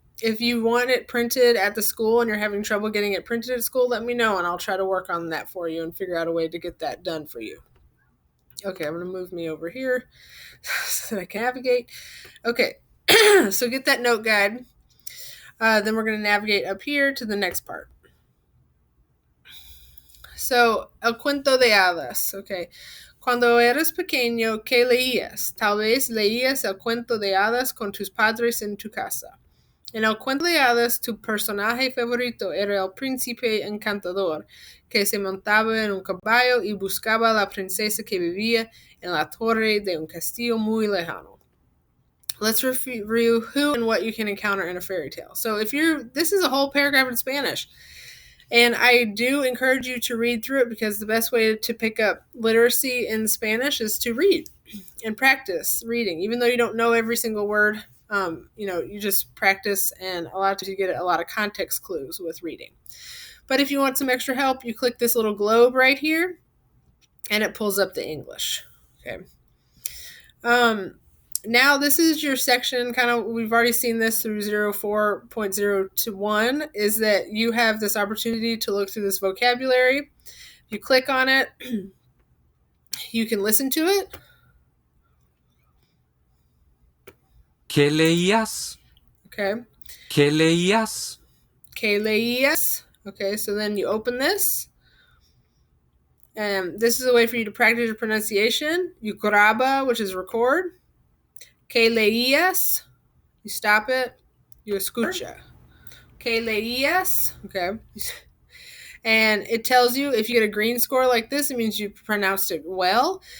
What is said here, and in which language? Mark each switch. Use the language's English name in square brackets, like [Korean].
[English] If you want it printed at the school and you're having trouble getting it printed at school, let me know and I'll try to work on that for you and figure out a way to get that done for you. Okay, I'm going to move me over here so that I can navigate. Okay, so get that note guide. Then we're going to navigate up here to the next part. [Spanish] So, el cuento de hadas. Okay. Cuando eras pequeño, ¿qué leías? Tal vez leías el cuento de hadas con tus padres en tu casa. En el cuento de hadas, tu personaje favorito era el príncipe encantador, que se montaba en un caballo y buscaba a la princesa que vivía en la torre de un castillo muy lejano. [English] Let's review who and what you can encounter in a fairy tale. So this is a whole paragraph in Spanish. And I do encourage you to read through it because the best way to pick up literacy in Spanish is to read and practice reading. Even though you don't know every single word, you just practice, and a lot of times you get a lot of context clues with reading. But if you want some extra help, you click this little globe right here, and it pulls up the English. Okay. Now this is your section, we've already seen this through 04.021, is that you have this opportunity to look through this vocabulary. If you click on it, you can listen to it. [Spanish] ¿Qué leías? [English] Okay. [Spanish] ¿Qué leías? ¿Qué leías? [English] Okay, so then you open this. This is a way for you to practice your pronunciation. You graba, which is record. [Spanish] Que leías, [English] you stop it. You escucha. [Spanish] Que leías, [English] okay. And it tells you if you get a green score like this, it means you pronounced it well.